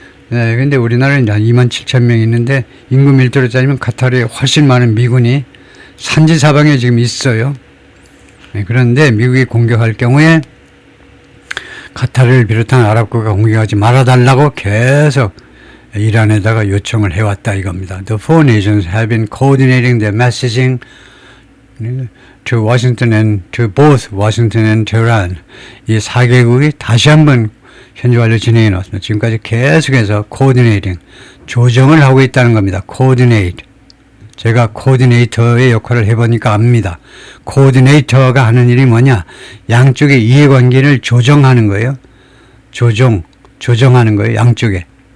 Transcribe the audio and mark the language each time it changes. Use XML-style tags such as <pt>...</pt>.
<ko>네, 근데 우리나라는 한 27,000명 있는데, 인구 밀도로 따지면 카타르에 훨씬 많은 미군이 산지사방에 지금 있어요. 네, 그런데 미국이 공격할 경우에 카타르를 비롯한 아랍국가 공격하지 말아달라고 계속 이란에다가 요청을 해왔다 이겁니다.</ko> <en>The four nations have been coordinating their messaging to Washington and to both Washington and Tehran.</en> <ko>이 4개국이 다시 한번 현지 완료 진행해 놓았습니다. 지금까지 계속해서 coordinating, 조정을 하고 있다는 겁니다.</ko> <en>coordinate.</en> <ko>제가 코디네이터의 역할을 해보니까 압니다. 코디네이터가 하는 일이 뭐냐? 양쪽의 이해관계를 조정하는 거예요. 조정하는 거예요. 양쪽에.</ko>